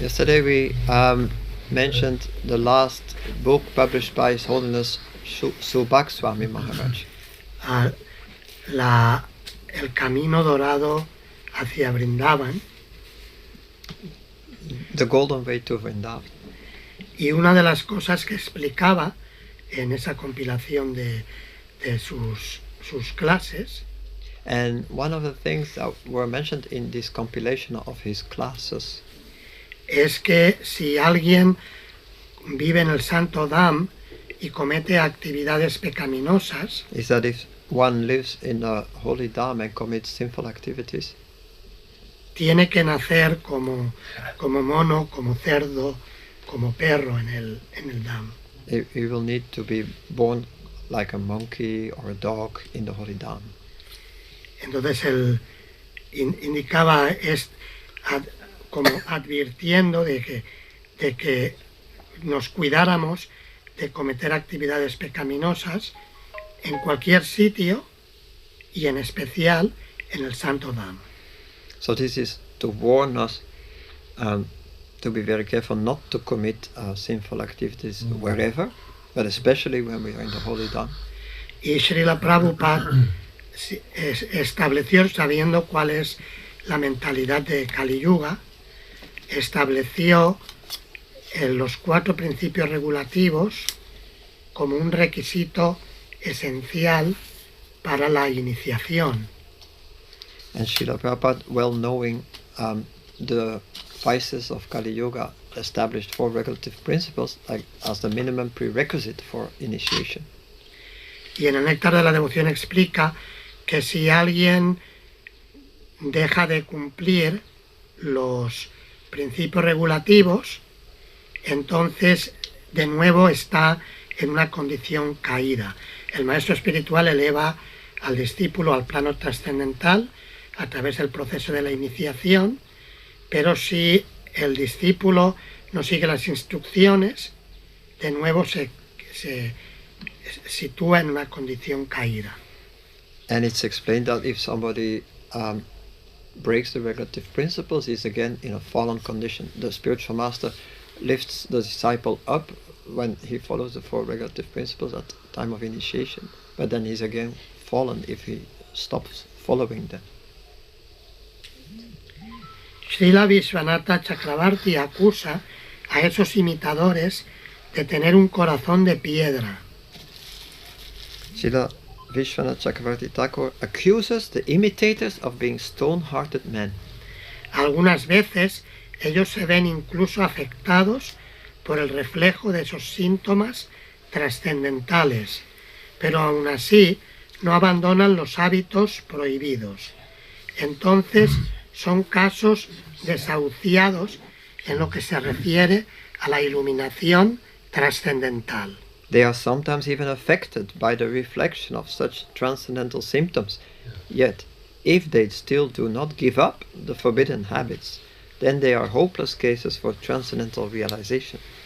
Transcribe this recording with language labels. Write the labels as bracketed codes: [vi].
[en] Yesterday we mentioned the last book published by His Holiness Subhag Swami Maharaj. [es] El camino dorado hacia Vrindavan. [en] The Golden Way to Vrindavan. [es] Y una de las cosas que explicaba en esa compilación de sus clases, [en] and one of the things that were mentioned in this compilation of his classes, [es] es que si alguien vive en el Santo Dham y comete actividades pecaminosas, [en] is that if one lives in a holy dham and commits sinful activities, [es] tiene que nacer como mono, como cerdo, como perro en el dham. [en] he will need to be born like a monkey or a dog in the holy dham. [es] Entonces él indicaba como advirtiendo de que nos cuidáramos de cometer actividades pecaminosas en cualquier sitio y en especial en el Santo Dham. [en] So this is to warn us to be very careful not to commit sinful activities wherever, but especially when we are in the holy dham. [es] Y Srila Prabhupada estableció, sabiendo cuál es la mentalidad de Kali Yuga, estableció los 4 principios regulativos como un requisito esencial para la iniciación. [en] And Srila Prabhupada, well knowing the vices of Kali Yuga, established 4 regulative principles as the minimum prerequisite for initiation. [es] Y en el Néctar de la Devoción explica que si alguien deja de cumplir los principios regulativos, entonces de nuevo está en una condición caída. El maestro espiritual eleva al discípulo al plano trascendental a través del proceso de la iniciación, pero si el discípulo no sigue las instrucciones, de nuevo se sitúa en una condición caída. [en] And it's explained that if somebody breaks the regulative principles, he's again in a fallen condition. The spiritual master lifts the disciple up when he follows the 4 regulative principles at the time of initiation, but then he's again fallen if he stops following them. [es] Srila Vishwanatha Chakravarti acusa a esos imitadores de tener un corazón de piedra. [en] Srila Vishwanath Chakravarti Thakur accuses the imitators of being stone-hearted men. [es] Algunas veces ellos se ven incluso afectados por el reflejo de esos síntomas trascendentales, pero aún así no abandonan los hábitos prohibidos. Entonces son casos desahuciados en lo que se refiere a la iluminación trascendental. [en] They are sometimes even affected by the reflection of such transcendental symptoms. Yet, if they still do not give up the forbidden habits, then they are hopeless cases for transcendental realization.